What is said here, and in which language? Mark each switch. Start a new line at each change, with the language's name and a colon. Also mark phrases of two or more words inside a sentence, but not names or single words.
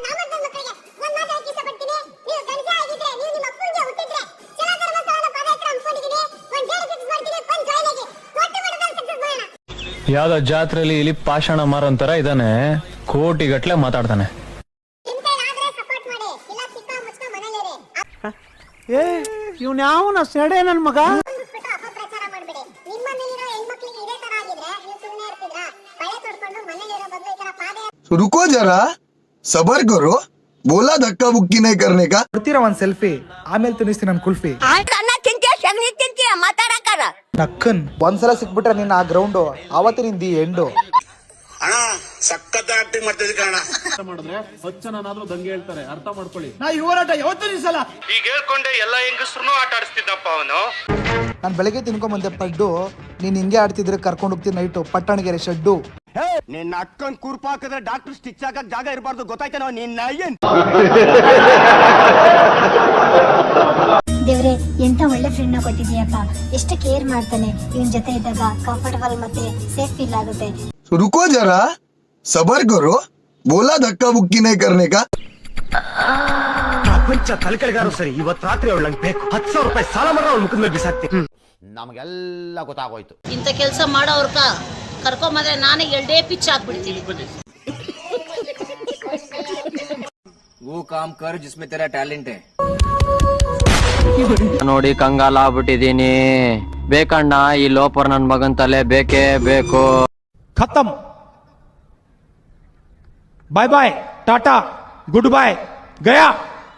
Kannada: ಯಾವ್ದೋ ಜಾತ್ರೆಯಲ್ಲಿ ಇಲ್ಲಿ ಪಾಷಾಣ ಮಾರೋಂತರ ಇದಾನೆ, ಕೋಟಿಗಟ್ಲೆ ಮಾತಾಡ್ತಾನೆ. ಏ ಇವ್ನ ಯಾವನ ಸೆಡೆ ನನ್ ಮಗ.
Hindi: रुको जरा, सबर करो, बोला धक्का बुक्की नहीं करने का.
Kannada: ಕೊಡ್ತೀರಾ ಒಂದ್ ಸೆಲ್ಫಿ, ಆಮೇಲೆ ತಿನ್ನಿಸ್ತೀನಿ ನನ್ ಕುಲ್ಫಿ. ನಕ್ಕನ್ ಒಂದ್ಸಲ ಸಿಕ್ಬಿಟ್ರೆ ನಿನ್ನ ಆ ಗ್ರೌಂಡ್ ಅವತ್ತು ನಿಂದಿ ಎಂಡು. ಅಣ್ಣ ಸಖತ್ ಆಕ್ಟಿಂಗ್ ಮಾಡ್ತಿದ್ದೆ ಕಣ. ಮಾಡಿದ್ರೆ 10 ಜನನಾದ್ರೂ ದಂಗೆ ಹೇಳ್ತಾರೆ, ಅರ್ಥ ಮಾಡ್ಕೊಳ್ಳಿ. ನಾ ಈ ಹೋರಾಟ ಯಾವತ್ತೂ ನಿಲ್ಸಲ್ಲ. ಈಗ ಹೇಳ್ಕೊಂಡೆ ಎಲ್ಲ ಹೆಂಗಸ್ರು ಆಟ ಆಡಿಸ್ತಿದ್ದಪ್ಪ ಅವನು. ನಾನ್ ಬೆಳಗ್ಗೆ ತಿನ್ಕೊಂಡ್ ಬಂದೆ ಪಡ್ಡು, ನೀನ್ ಹಿಂಗೆ ಆಡ್ತಿದ್ರೆ ಕರ್ಕೊಂಡು ಹೋಗ್ತೀನಿ ನೈಟು ಪಟ್ಟಣಗೆರೆ ಶೆಡ್ಡು. ನಿನ್ನ ಅಕ್ಕನ್ ಕುರ್ಪ ಹಾಕಿದ್ರೆ
English: doctor stitch
Kannada: ಹಾಕಕ್ ಜಾಗ ಇರಬಾರ್ದು, ಗೊತ್ತಾಯ್ತಾನೋ ನಿನ್ನ ಏನ್? ದೇವ್ರೆ, ಎಂತ ಒಳ್ಳೆ ಫ್ರೆಂಡ್ ನ ಕೊಟ್ಟಿದೀಯಪ್ಪ. ಎಷ್ಟು ಕೇರ್ ಮಾಡ್ತಾನೆ. ಇವನ್ ಜೊತೆ ಇದ್ದಾಗ ಕಂಫರ್ಟಬಲ್ ಮತ್ತೆ
English: safe feel
Kannada: ಆಗುತ್ತೆ.
Hindi: रुको जरा, सबर करो, बोला धक्का बुक्की नहीं करने का.
Kannada: ಪ್ರಪಂಚ ತಲೆಕೆಳಗಾರು ಸರಿ, ಇವತ್ತು ರಾತ್ರಿ ಅವಳಂಗ್ ಬೇಕು. 10,000 ರೂಪಾಯಿ ಸಾಲ ಮಾಡ್ರೆ ಅವಳ ಮುಖದ ಮೇಲೆ ಬಿಸಾಕ್ತೀನಿ. ನಮಗೆಲ್ಲ ಗೊತ್ತಾಗೋಯ್ತು. ಇಂಥ ಕೆಲಸ ಮಾಡೋರ್ಕ ಕರ್ಕೊಂಬಂದ್ರೆ ನಾನೇ 2 ಪಿಚ್ ಹಾಕ್ಬಿಡ್ತೀನಿ.
Hindi: वो काम कर जिसमें तेरा टैलेंट है.
Kannada: ನೋಡಿ ಕಂಗಾಲ ಆಗ್ಬಿಟ್ಟಿದೀನಿ. ಬೇಕಣ್ಣ, ಈ ಲೋಪರ್ ನನ್ ಮಗನ್ ತಲೆ ಬೇಕೇ ಬೇಕು.
Hindi: खत्म.
English: bye bye,
Hindi: टाटा,
English: good bye,
Hindi: गया.